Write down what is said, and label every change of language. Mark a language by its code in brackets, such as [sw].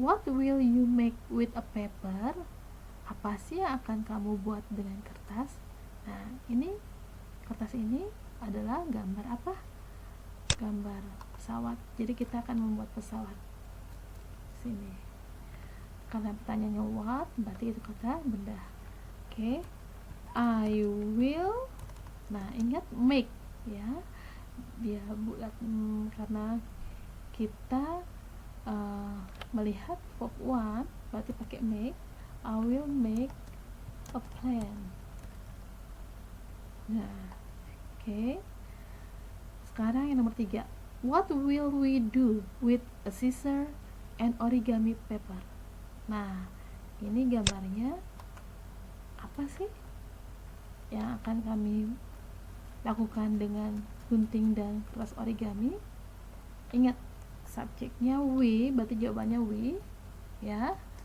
[en] What will you make with a paper? [id] Apa sih yang akan kamu buat dengan kertas? Nah, ini kertas ini adalah gambar apa? Gambar pesawat. Jadi kita akan membuat pesawat. Sini. Karena pertanyaannya what, berarti itu kata benda. Oke. [en] I will. [id] Nah, ingat make, ya. Dia bulat karena kita melihat verb 1 berarti pakai make. [en] I will make a plan. [id] Nah, oke. Sekarang yang nomor 3. [en] What will we do with a scissor and origami paper? [id] Nah, ini gambarnya apa sih yang akan kami lakukan dengan gunting dan kertas origami? Ingat, subjeknya we, berarti jawabannya we, ya.